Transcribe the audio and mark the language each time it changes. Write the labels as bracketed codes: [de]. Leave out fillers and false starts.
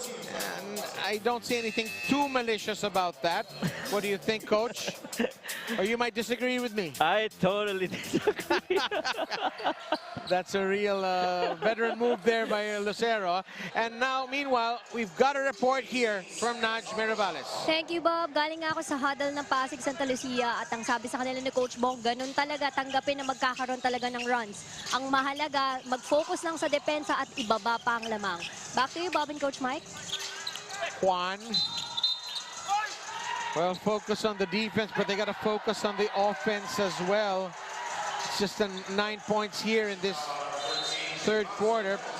[en] And I don't see anything too malicious about that. What do you think, Coach? Or you might disagree with me. I totally disagree. That's a real veteran move there by Lucero. And now, meanwhile, we've got a report here from Naj Mirabales. Thank you, Bob. [tl] Galing nga ako sa huddle ng Pasig Santa Lucia at ang sabi sa kanila ni Coach Bong, ganun talaga, tanggapin na magkakaroon talaga ng runs. Ang mahalaga, mag-focus lang sa depensa at ibaba pa ang lamang. [en] Back to you, Bob and Coach Mike. Juan. Well, focus on the defense, but they got to focus on the offense as well. It's just 9 points here in this third quarter.